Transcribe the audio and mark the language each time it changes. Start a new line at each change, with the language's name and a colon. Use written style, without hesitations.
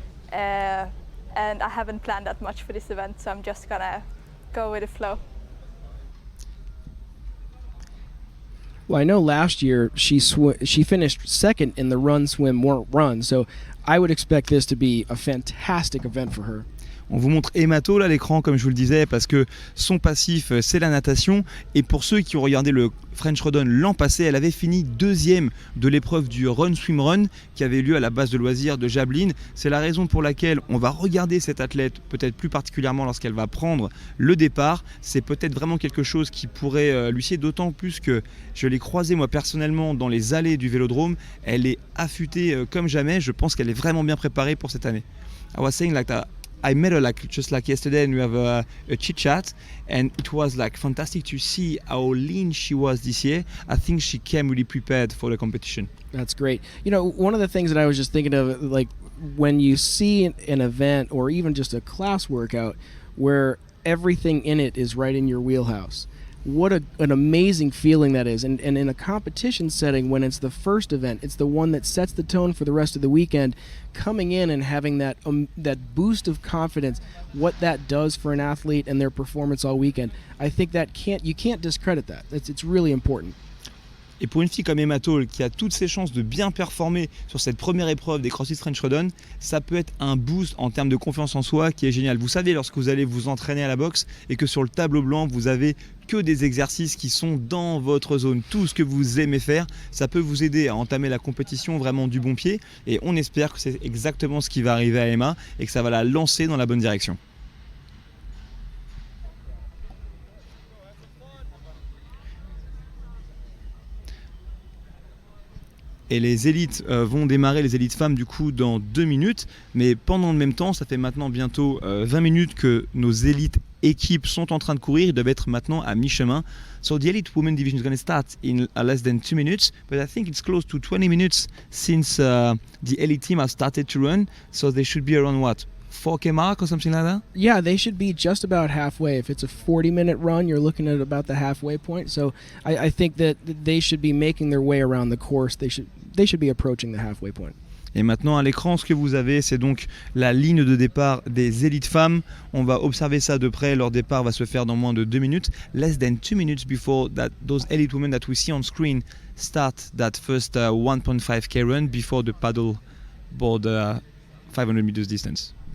English: And I haven't planned that much for this event, so I'm just gonna go with the flow. Well, I know last year she finished second in the run, swim, run. So I would expect this to be a fantastic event for her.
French: On vous montre Emato là à l'écran, comme je vous le disais, parce que son passif c'est la natation. Et pour ceux qui ont regardé le French Throwdown l'an passé, elle avait fini deuxième de l'épreuve du Run Swim Run qui avait lieu à la base de loisirs de Jablin. C'est la raison pour laquelle on va regarder cette athlète peut-être plus particulièrement lorsqu'elle va prendre le départ. C'est peut-être vraiment quelque chose qui pourrait lui sied, d'autant plus que je l'ai croisée moi personnellement dans les allées du Vélodrome. Elle est affûtée comme jamais. Je pense qu'elle est vraiment bien préparée pour cette année.
English: I was saying like that. I met her just like yesterday, and we have a chit chat, and it was like fantastic to see how lean she was this year. I think she came really prepared for the competition. That's great. You know, one of the things that I was just thinking of, like when you see an event or even just a class workout where everything in it is right in your wheelhouse. What an amazing feeling that is. And in a competition setting, when it's the first event, it's the one that sets the tone for the rest of the weekend, coming in and having that boost of confidence, what that does for an athlete and their performance all weekend, I think that you can't discredit that. It's really important.
French: Et pour une fille comme Emma Toll qui a toutes ses chances de bien performer sur cette première épreuve des CrossFit French Throwdown, ça peut être un boost en termes de confiance en soi qui est génial. Vous savez, lorsque vous allez vous entraîner à la boxe et que sur le tableau blanc vous avez que des exercices qui sont dans votre zone, tout ce que vous aimez faire, ça peut vous aider à entamer la compétition vraiment du bon pied, et on espère que c'est exactement ce qui va arriver à Emma et que ça va la lancer dans la bonne direction. Et les élites vont démarrer, les élites femmes du coup dans 2 minutes, mais pendant le même temps, ça fait maintenant bientôt 20 minutes que nos élites équipes sont en train de courir, ils doivent être maintenant à mi-chemin.
English: So the elite women division is going to start in less than 2 minutes, but I think it's close to 20 minutes since the elite team has started to run, so they should be around what? 4K mark or something like that? Yeah, they should be just about halfway. If it's a 40-minute run, you're looking at about the halfway point. So I think that they should be making their way around the course. They should be approaching the halfway point.
French: Et maintenant à l'écran, ce que vous avez, c'est donc la ligne de départ des élites femmes. On va observer ça de près. Leur départ va se faire dans moins de 2 minutes.
English: Less than 2 minutes before that, those elite women that we see on screen start that first 1.5K run before the paddle board 500 meters distance.